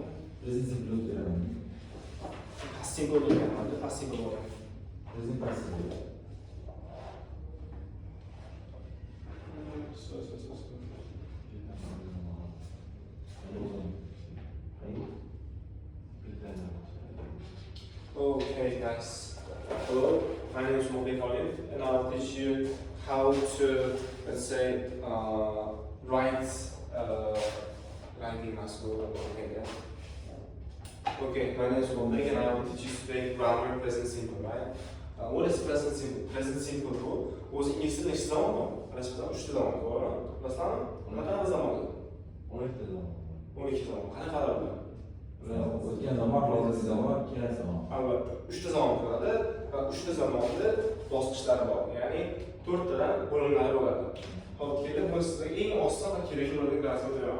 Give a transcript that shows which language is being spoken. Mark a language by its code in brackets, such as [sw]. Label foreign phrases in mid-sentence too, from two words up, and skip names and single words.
[en] Present simple [uz] o'tiradi. Passive bo'lgan holda passive bo'ladi. [en] Present passive. Okay, guys. Hello, my name is Moby Colin, and I'll teach you how to, let's say, writing school. Okay, my name is Moby, and I will teach you today grammar, present simple, right? What is present simple? Present simple [uz] bu o'zi ingliz tilida necha zamon bor? Qarashib, 3 ta zamon bor. Masalan, qanaqa zamon? 12 ta zamon. 12 ta zamon. Qanaqalar bular? O'tgan zamon, hozirgi zamon, kelasi zamon. Albatta, 3 ta zamon bo'ladi va 3 ta zamonni bosqichlari bor. Ya'ni 4 tadan bo'limlari bo'ladi. Hop, kelib biz sizga eng oson va kerakli bo'lgan narsani beraman.